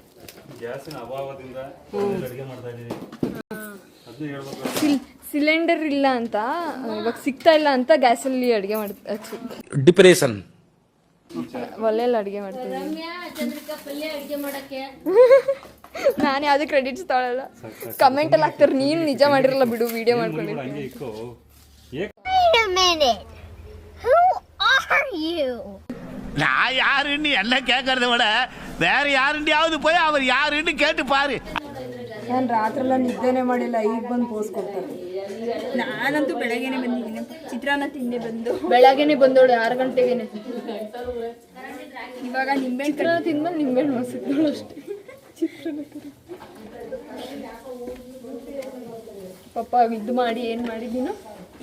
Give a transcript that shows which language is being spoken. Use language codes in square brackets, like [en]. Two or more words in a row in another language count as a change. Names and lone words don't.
[kn] ಸಿಲಿಂಡರ್ ಇಲ್ಲ ಅಂತ, ಇವಾಗ ಸಿಗ್ತಾ ಇಲ್ಲ ಅಂತ ಗ್ಯಾಸಲ್ಲಿ ಅಡುಗೆ ಮಾಡ್ತೀವಿ. ಡಿಪ್ರೆಷನ್ ಒಲೆಯಲ್ಲಿ ಅಡುಗೆ ಮಾಡ್ತೀವಿ. ನಾನು ಯಾವುದೇ ಕ್ರೆಡಿಟ್ಸ್ ತಗೊಳ್ಳಲ್ಲ. ಕಮೆಂಟಲ್ಲಿ ಹಾಕ್ತಾರೆ ನೀನು ನಿಜ ಮಾಡಿರಲ್ಲ ಬಿಡು, ವಿಡಿಯೋ ಮಾಡ್ಕೊಂಡಿರ್ತೀನಿ. [ta] நான் யாருன்னு என்ன கேட்கறத விட வேற யாருண்டியாவது போய் அவர் யாருன்னு கேட்டு பாரு. [kn] ನಾನು ರಾತ್ರೆಲ್ಲ ನಿದ್ದೆನೇ ಮಾಡಿಲ್ಲ, ಈಗ ಬಂದು ಪೋಸ್ ಕೊಡ್ತಾರೆ. ನಾನಂತೂ ಬೆಳಗ್ಗೆನೆ ಬಂದಿದ್ದೀನಿ. ಚಿತ್ರಾನ್ನ ತಿಂದೆ ಬಂದು ಬೆಳಗ್ಗೆನೆ ಬಂದೋಳು 6 ಗಂಟೆಗೆನೆ. ಇವಾಗ ನಿಂಬೆಹಣ್ಣು ಚಿತ್ರಾನ್ನ ತಿಂದ್ಮೇಲೆ ನಿಂಬೆಹಣ್ಣು ಮಸಿದ್ದೋಳು ಅಷ್ಟೇ. ಪಾಪ ಇದು ಮಾಡಿ ಏನು ಮಾಡಿದ್ದೀನೋ